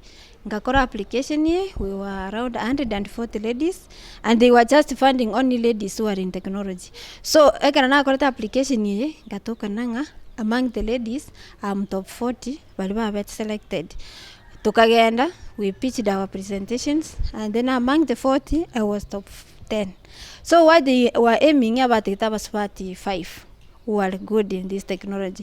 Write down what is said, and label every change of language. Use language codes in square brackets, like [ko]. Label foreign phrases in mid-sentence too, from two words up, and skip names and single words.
[en] Ngakora application here. We were around 140 ladies, and they were just funding only ladies who are in technology. So [nyn] ekana na korata [en] application here, [nyn] ngatoka nanga [en] among the ladies, I'm top 40, baliba bet selected. Tukagenda, we pitched our presentations, and then among the 40, I was top 10. So what they were aiming about it was 45 who are good in this technology.